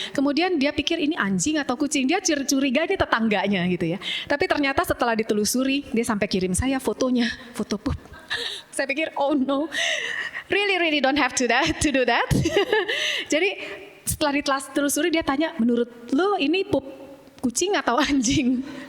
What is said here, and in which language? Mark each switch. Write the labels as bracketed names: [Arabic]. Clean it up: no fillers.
[Indonesian] Kemudian dia pikir ini anjing atau kucing, dia curiga ini tetangganya gitu ya. Tapi ternyata setelah ditelusuri dia sampai kirim saya foto pup. Saya pikir [English] oh no, really don't have to do that. [Indonesian] Jadi setelah ditelusuri dia tanya, menurut lo ini pup kucing atau anjing?